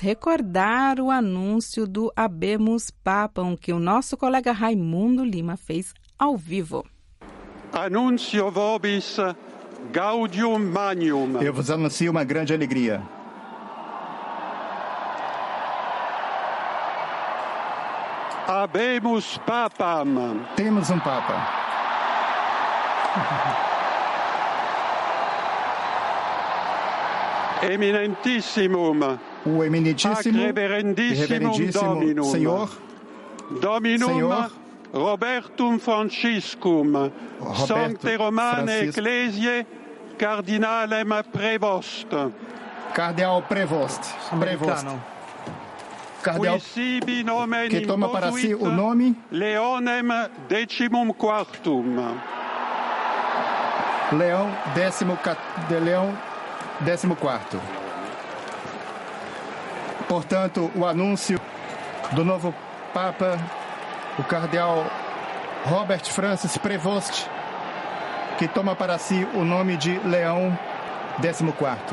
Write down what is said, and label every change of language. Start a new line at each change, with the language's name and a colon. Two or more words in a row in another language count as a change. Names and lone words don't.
Portuguese: recordar o anúncio do
Latin: Habemus Papam,
Portuguese: que o nosso colega Raimundo Lima fez ao vivo.
Latin: Annuncio vobis gaudium magnum.
Portuguese: Eu vos anuncio uma grande alegria.
Latin: Habemus Papam.
Portuguese: Temos um Papa.
Latin: Eminentissimum,
Portuguese: O eminentíssimo e reverendíssimo Senhor
Latin: Dominum Robertum Franciscum, Sancte Romane Ecclesiae, Cardinalem Prevost.
Portuguese: Cardeal Prevost. cardeal que toma para si o nome
Latin: Leonem Decimum Quartum.
Portuguese: Leão 14º. Portanto, o anúncio do novo Papa, o cardeal Robert Francis Prevost, que toma para si o nome de Leão 14º.